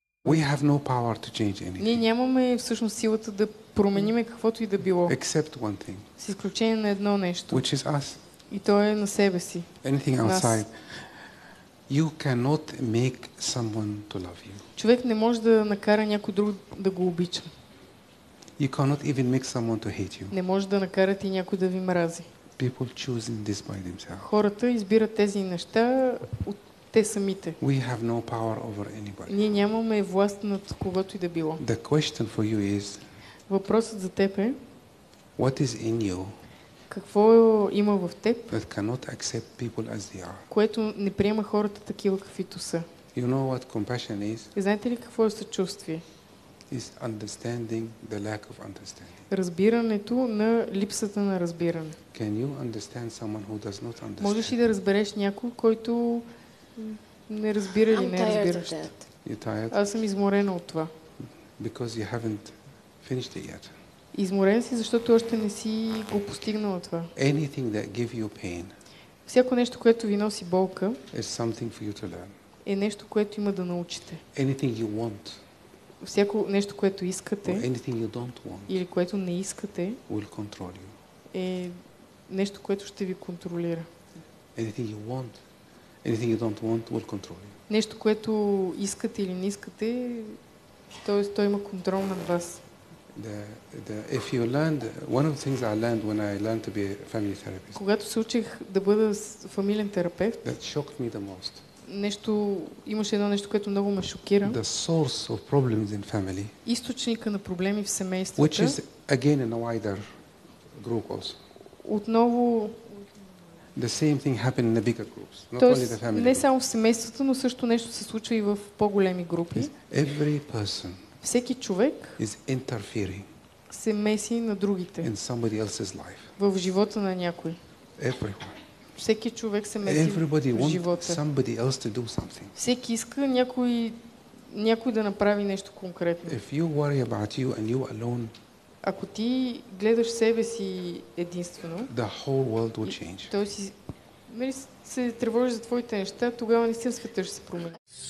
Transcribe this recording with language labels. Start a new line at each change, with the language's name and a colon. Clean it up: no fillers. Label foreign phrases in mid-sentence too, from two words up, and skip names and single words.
English: We have no power to change
Bulgarian: Ние
English: anything
Bulgarian: нямаме всъщност силата да промениме каквото и да било,
English: except one thing,
Bulgarian: с изключение на едно нещо.
English: which is us.
Bulgarian: И то е на себе си.
English: Anything
Bulgarian: Нас.
English: outside. You cannot make someone to love you.
Bulgarian: Човек не може да накара някой друг да го обича.
English: You cannot even make someone to hate you.
Bulgarian: Не може да накарате някой да ви мрази.
English: People choosing this by themselves.
Bulgarian: Хората избират тези неща от те самите.
English: We have no power over anybody.
Bulgarian: Ние нямаме власт над когото и да било.
English: The question for you is,
Bulgarian: Въпросът за теб е,
English: what is in you
Bulgarian: какво има в теб,
English: that cannot accept people as they are?
Bulgarian: което не приема хората такива каквито са.
English: You know what compassion is?
Bulgarian: И знаете ли какво е съчувствие?
English: Is understanding the lack of understanding.
Bulgarian: Разбирането на липсата на разбиране.
English: Can you understand someone who does not understand?
Bulgarian: Можеш ли да разбереш някой, който не разбира или
English: I'm
Bulgarian: не
English: tired of
Bulgarian: разбираш?
English: that. You're tired
Bulgarian: Аз съм изморена от това.
English: because you haven't finished it yet.
Bulgarian: Изморен си, защото още не си го постигнала това.
English: Anything that gives you pain
Bulgarian: Всяко нещо, което ви носи болка,
English: is something for you to learn.
Bulgarian: е нещо, което има да научите.
English: Anything you want
Bulgarian: Всяко нещо, което
English: or
Bulgarian: искате
English: anything you don't want
Bulgarian: или което не искате,
English: will control you.
Bulgarian: е нещо, което ще ви контролира.
English: Anything you want, anything you don't want will control you.
Bulgarian: Нещо, което искате или не искате, т.е. той има контрол над вас.
English: If you learned, one of the things I learned when I learned to be a family therapist,
Bulgarian: Когато се учих да бъда фамилен терапевт,
English: that shocked me the most.
Bulgarian: Имаше едно нещо, което много ме шокира.
English: The source of problems in family,
Bulgarian: Източника на проблеми в
English: which
Bulgarian: семействата,
English: is again in a wider group also.
Bulgarian: отново,
English: The same thing happened in the bigger groups, not only the
Bulgarian: т.е.
English: family.
Bulgarian: не
English: group.
Bulgarian: само в семействата, но също нещо се случва и в по-големи групи.
English: Every person
Bulgarian: Всеки човек
English: is interfering
Bulgarian: се меси на другите,
English: in somebody else's life.
Bulgarian: в живота на някой.
English: Everyone.
Bulgarian: Всеки човек се меси
English: Everybody
Bulgarian: в
English: wants
Bulgarian: живота.
English: somebody else to do something.
Bulgarian: Всеки иска някой да направи нещо конкретно.
English: If you worry about you and you alone,
Bulgarian: Ако ти гледаш себе си единствено,
English: the whole world will change.
Bulgarian: т.е. се тревожиш за твоите неща, тогава наистина света ще се промени.